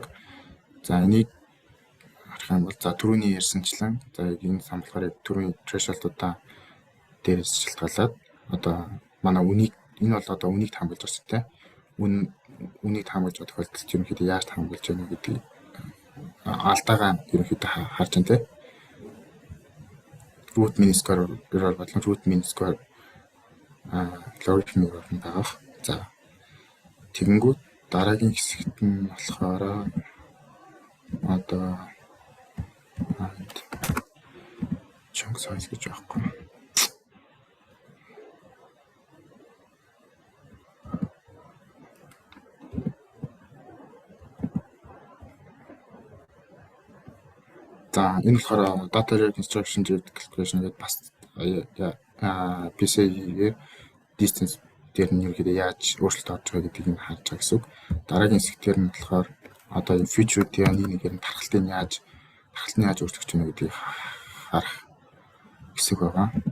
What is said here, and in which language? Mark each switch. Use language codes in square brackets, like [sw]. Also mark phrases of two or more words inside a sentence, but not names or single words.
[mn] За энийг харах юм бол за түрүүний ярьсанчлан за энэ сан болохоор түрүүний threshold-уудаа дээрээс шалтгаалаад одоо манай үнийг энэ бол одоо үнийг таамаглаж байгаа тийм үнийг таамаглаж байгаа тохиолдолд ерөнхийдөө яаж таамаглаж байна гэдгийг алдаагаа ерөнхийдөө харж байна те. [en] Root mean square error болон root mean square logarithm error байгаа. [mn] За тэгэнгүүт дараагийн хэсэгт нь болохоор одоо [en] chunk size [mn] гэж байхгүй. За энэ болохоор [en] data reconstruction calculation [mn] гэдэг бас PCA-гээр distance дээр нь ерөөдөө яаж өөрчлөлт орж байгаа гэдгийг нь харж байгаа гэсэн үг. Дараагийн хэсгээр нь болохоор одоо энэ feature-ийн нэгээр нь тархалтын яаж өөрчлөгдөж байна гэдгийг харах хэсэг байгаа.